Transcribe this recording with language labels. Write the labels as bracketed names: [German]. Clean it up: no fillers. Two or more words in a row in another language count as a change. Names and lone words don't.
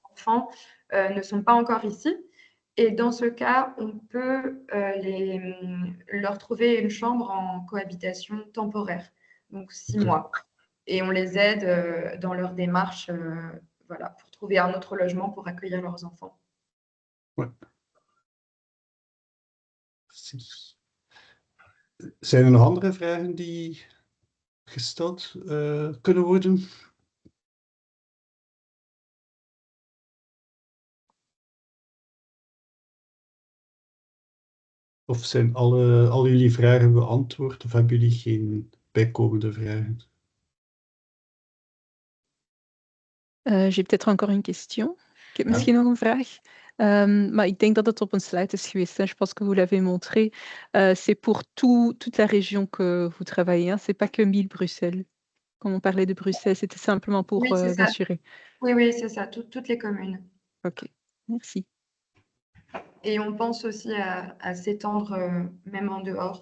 [French] mais leurs enfants ne sont pas encore ici. Et dans ce cas, on peut leur trouver une chambre en cohabitation temporaire, donc 6 Ok. mois. Et on les aide dans leur démarche voilà, pour trouver un autre logement pour accueillir leurs enfants. Ouais. [Dutch] Precies. Zijn er nog andere vragen die gesteld kunnen worden? Of zijn al jullie vragen beantwoord of hebben jullie geen bijkomende vragen? [French] J'ai peut-être encore une question. [Dutch] Ik heb Ja. misschien nog een vraag. Maar ik denk dat het op een slide is geweest. [French] Hein. Je pense que vous l'avez montré. C'est pour toute la région que vous travaillez. Hein. C'est pas que 1000 Bruxelles. Quand on parlait de Bruxelles, c'était simplement pour Oui, c'est ça. m'assurer. Oui, c'est ça, toutes les communes. Ok, merci. Et on pense aussi à s'étendre même en dehors.